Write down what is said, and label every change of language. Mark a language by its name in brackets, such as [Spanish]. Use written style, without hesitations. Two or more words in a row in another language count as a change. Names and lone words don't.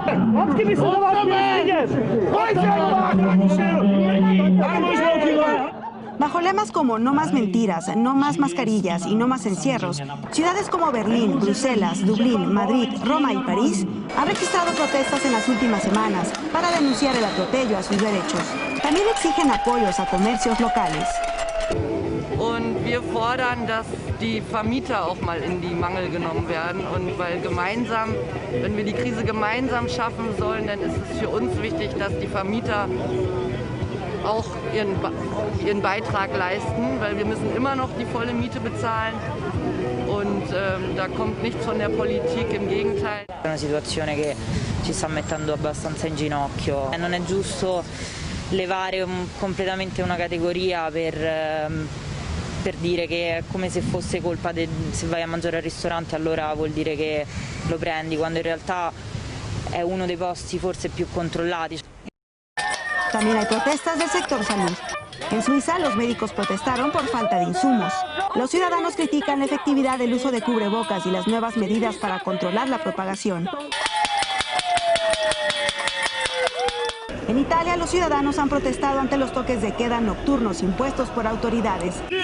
[Spanish] Bajo lemas como no más mentiras, no más mascarillas y no más encierros, ciudades como Berlín, Bruselas, Dublín, Madrid, Roma y París han registrado protestas en las últimas semanas para denunciar el atropello a sus derechos. También exigen apoyos a comercios locales. [German] Und wir fordern, dass die Vermieter auch mal in die Mangel genommen werden. Und weil gemeinsam, wenn wir die Krise gemeinsam schaffen sollen, dann ist es für uns wichtig, dass die Vermieter auch ihren Beitrag leisten, weil wir müssen immer noch die volle Miete bezahlen und da kommt nichts von der Politik, im Gegenteil. [Italian] È una situazione che ci sta mettendo abbastanza in ginocchio. Non è giusto levare completamente una categoria per dire che è come se fosse colpa se vai a mangiare al ristorante allora vuol dire che lo prendi, quando in realtà è uno dei posti forse più controllati. [Spanish] También hay protestas del sector salud. En Suiza, los médicos protestaron por falta de insumos. Los ciudadanos critican la efectividad del uso de cubrebocas y las nuevas medidas para controlar la propagación. En Italia, los ciudadanos han protestado ante los toques de queda nocturnos impuestos por autoridades.